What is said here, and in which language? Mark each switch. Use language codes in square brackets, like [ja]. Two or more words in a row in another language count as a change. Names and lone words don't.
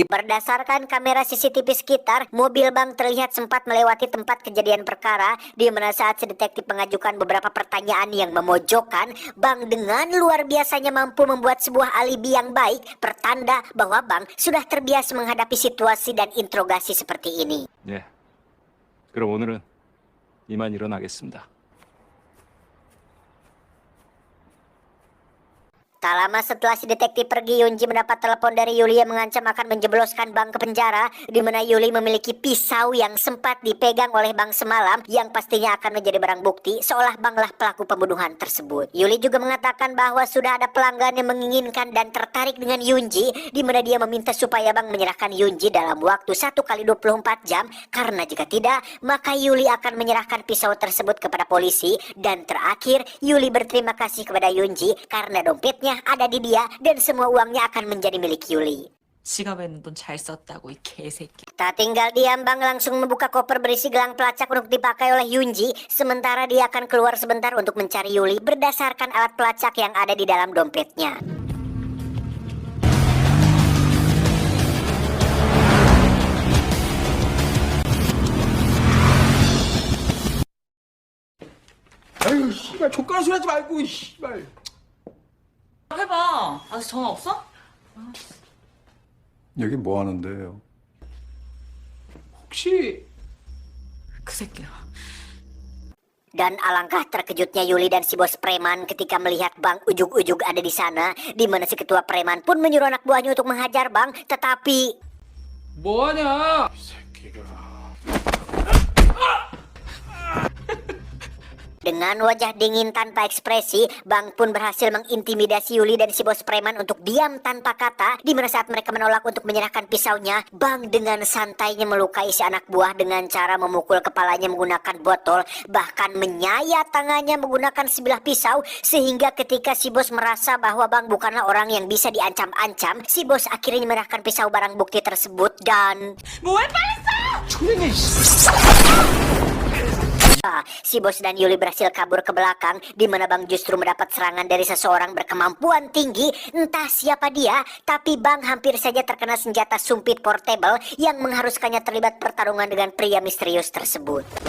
[id] Berdasarkan kamera CCTV sekitar, mobil Bang terlihat sempat melewati tempat kejadian perkara, di mana saat si detektif mengajukan beberapa pertanyaan yang memojokkan, Bang dengan luar biasanya mampu membuat sebuah alibi yang baik, pertanda bahwa Bang sudah terbiasa menghadapi situasi dan interogasi seperti ini. [ko] 예. 그럼 오늘은 이만 일어나겠습니다. [id] Tak lama setelah si detektif pergi, Yunji mendapat telepon dari Yuli yang mengancam akan menjebloskan Bang ke penjara, di mana Yuli memiliki pisau yang sempat dipegang oleh Bang semalam, yang pastinya akan menjadi barang bukti seolah Banglah pelaku pembunuhan tersebut. Yuli juga mengatakan bahwa sudah ada pelanggan yang menginginkan dan tertarik dengan Yunji, di mana dia meminta supaya Bang menyerahkan Yunji dalam waktu 1 kali 24 jam, karena jika tidak, maka Yuli akan menyerahkan pisau tersebut kepada polisi. Dan terakhir, Yuli berterima kasih kepada Yunji karena dompetnya ada di dia dan semua uangnya akan menjadi milik Yuli. [ko] 지갑에는 돈 잘 썼다고 이 개새끼. [id] Tak tinggal diam, Bang langsung membuka koper berisi gelang pelacak untuk dipakai oleh Yunji. Sementara dia akan keluar sebentar untuk mencari Yuli berdasarkan alat pelacak yang ada di dalam dompetnya. [ko] 아유 씨발 족가라 소리 하지 말고 씨발. 해봐. 아직 전화 없어? 여기 뭐 하는데요? 혹시 그 새끼야. [id] Dan alangkah terkejutnya Yuli dan si bos preman ketika melihat Bang ujug-ujug ada di sana, di mana si ketua preman pun menyuruh anak buahnya untuk menghajar Bang, tetapi [ko] 뭐하냐? 이 새끼가. [id] dengan wajah dingin tanpa ekspresi, Bang pun berhasil mengintimidasi Yuli dan si bos preman untuk diam tanpa kata, di mana saat mereka menolak untuk menyerahkan pisaunya, Bang dengan santainya melukai si anak buah dengan cara memukul kepalanya menggunakan botol, bahkan menyayat tangannya menggunakan sebilah pisau, sehingga ketika si bos merasa bahwa Bang bukanlah orang yang bisa diancam-ancam, si bos akhirnya menyerahkan pisau barang bukti tersebut dan [ko] 뭐해 빨리 써! 초랭이 [id] si bos dan Yuli berhasil kabur ke belakang, di mana Bang justru mendapat serangan dari seseorang berkemampuan tinggi, entah siapa dia, tapi Bang hampir saja terkena senjata sumpit portable yang mengharuskannya terlibat pertarungan dengan pria misterius tersebut.